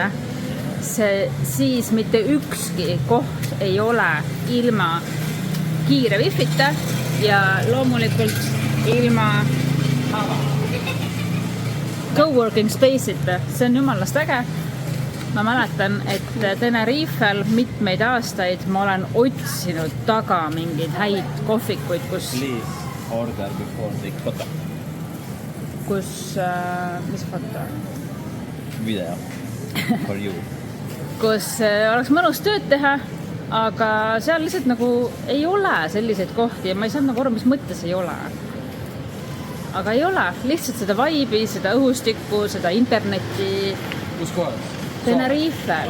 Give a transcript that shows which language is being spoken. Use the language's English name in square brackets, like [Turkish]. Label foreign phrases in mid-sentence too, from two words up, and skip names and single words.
[Estonian] Siis mitte ükski koht ei ole ilma kiire wifita ja loomulikult ilma coworking space'ita. See on jumalast äge. Ma mäletan, et Tenerifel mitmeid aastaid ma olen otsinud taga mingeid häid kohvikuid, kus... [English] Please order before take photo. [Estonian] kus, mis foto? [English] Video for you. [Estonian] Kus oleks mõnus tööd teha, aga seal lihtsalt nagu ei ole selliseid kohti ja ma ei saanud nagu aru, mis mõttes ei ole. Aga ei ole, lihtsalt seda vibe'i, seda õhustikku, seda internetti. Kus kohas? Tenerifel.